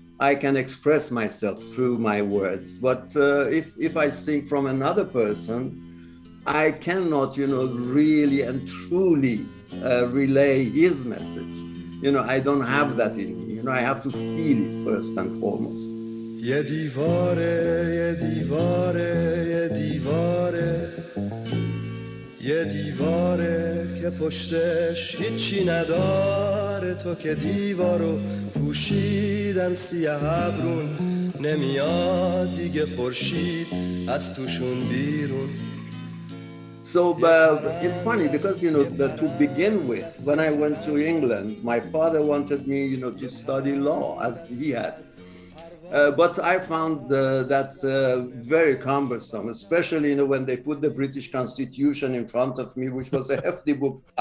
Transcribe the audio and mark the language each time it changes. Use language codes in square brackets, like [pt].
[en] I can express myself through my words. But if I sing from another person, I cannot, really and truly relay his message. I don't have that in me. I have to feel it first and foremost. [fa] یه دیواره یه دیواره یه دیواره یه دیواره که پشتش هیچی نداره تو که دیوارو پوشیدن سیاه ابرون نمیاد دیگه خورشید از توشون بیرون. [en] So it's funny because, to begin with, when I went to England, my father wanted me, to study law as he had. But I found that very cumbersome, especially, when they put the British Constitution in front of me, which was a hefty book.